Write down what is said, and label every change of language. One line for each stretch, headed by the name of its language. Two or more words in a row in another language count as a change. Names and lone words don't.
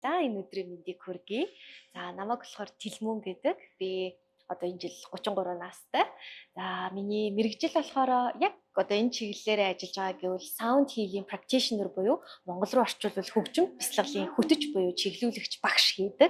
Mongolian: За энэ өдрийн мэндийг хүргэе. За намайг болохоор Тилмүн гэдэг. Би одоо энэ жил 33 настай. За миний мэрэгжил болохоор яг одоо энэ чиглэлээр ажиллаж байгаа гэвэл
English: sound healing practitioner
Mongolian: буюу монгол руу орчуулбал хөгжим бяцлаглалын хөтөч буюу чиглүүлэгч багш хийдэг.